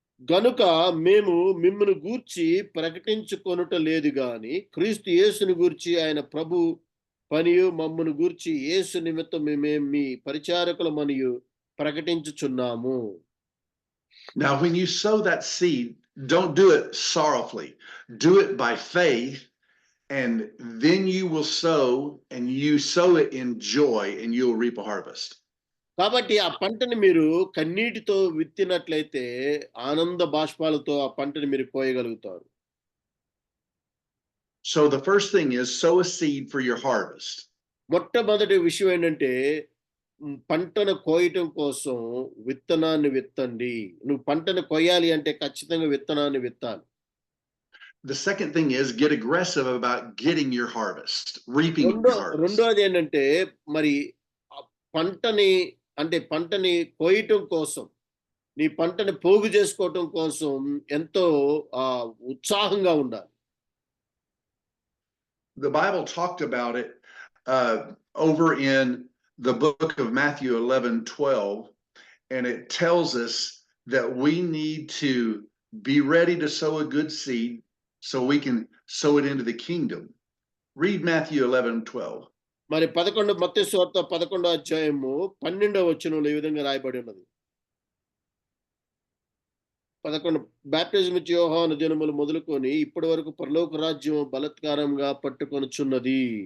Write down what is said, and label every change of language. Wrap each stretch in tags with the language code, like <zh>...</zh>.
<te>గనుక మేము మిమ్మును గూర్చి ప్రకటించుకొనుట లేదు గాని క్రీస్తు యేసుని గూర్చి ఆయన ప్రభు పనియు మమ్మును గూర్చి యేసు నిమిత్తం మేము మీ పరిచారకులమనియు ప్రకటించుచున్నాము.</te> <en>Now, when you sow that seed, don't do it sorrowfully. Do it by faith, and then you will sow, and you sow it in joy, and you'll reap a harvest.</en> <te>కాబట్టి ఆ పంటని మీరు కన్నీటితో విత్తినట్లయితే ఆనంద బాష్పాలతో ఆ పంటని మీరు కోయగలుగుతారు.</te> <en>So the first thing is sow a seed for your harvest.</en> <te>మొట్టమొదటి విషయం ఏంటంటే పంటను కోయటం కోసం విత్తనాన్ని విత్తండి. నువ్వు పంటను కొయ్యాలి అంటే ఖచ్చితంగా విత్తనాన్ని విత్తాలి.</te> <en>The second thing is get aggressive about getting your harvest, reaping your harvest.</en> <te>రెండోది ఏంటంటే మరి పంటని కోయటం కోసం నీ పంటని పోగు చేసుకోవటం కోసం ఎంతో ఉత్సాహంగా ఉండాలి.</te> <en>The Bible talked about it over in the book of Matthew 11:12, and it tells us that we need to be ready to sow a good seed so we can sow it into the kingdom. Read Matthew 11:12.</en> <te>మరి మత్తయి సువార్త 11వ అధ్యాయము 12వ వచనంలో ఈ విధంగా రాయబడి ఉన్నది. 11 baptism ఇచ్చి యోహాను దినములు మొదలుకొని ఇప్పటి వరకు పరలోక రాజ్యం బలాత్కారంగా పట్టబడుచున్నది.</te>